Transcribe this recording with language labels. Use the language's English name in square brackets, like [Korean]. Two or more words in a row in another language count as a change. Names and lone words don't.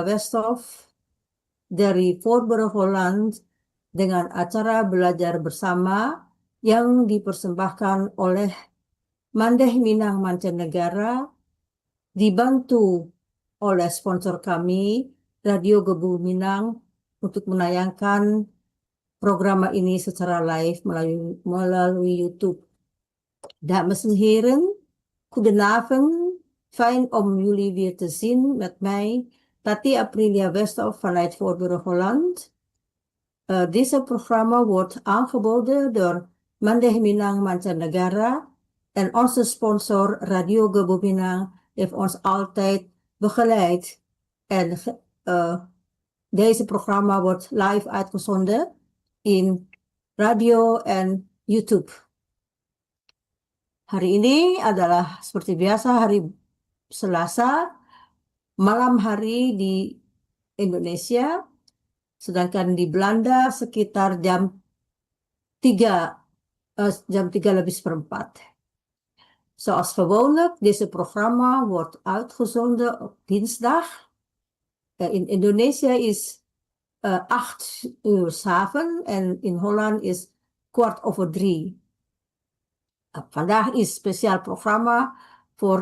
[Indonesian] Westhoff dari Voorburg Holland dengan acara belajar bersama yang dipersembahkan oleh Mandeh Minang Mancanegara, dibantu oleh sponsor kami, Radio Gebu Minang, untuk menayangkan program ini secara live melalui YouTube. [Dutch] Dames en heren, goedenavond. Fijn om jullie weer te zien met mij, Tati Aprilia Westhoff vanuit Voorburg Holland. Deze programma wordt aangeboden door Mandeh Minang Mancanegara en onze sponsor Radio Gebu Minang heeft ons altijd begeleid. En deze programma wordt live uitgezonden in radio en YouTube. [Indonesian] Hari ini adalah seperti biasa hari Selasa, malam hari di Indonesia, sedangkan di Belanda sekitar jam 3, jam 3 lebih seperempat. [Dutch] Zoals gewoonlijk, deze programma wordt uitgezonden op dinsdag. In Indonesië is 8 uur 's avonds en in Holland is 3:15. Vandaag is speciaal programma voor.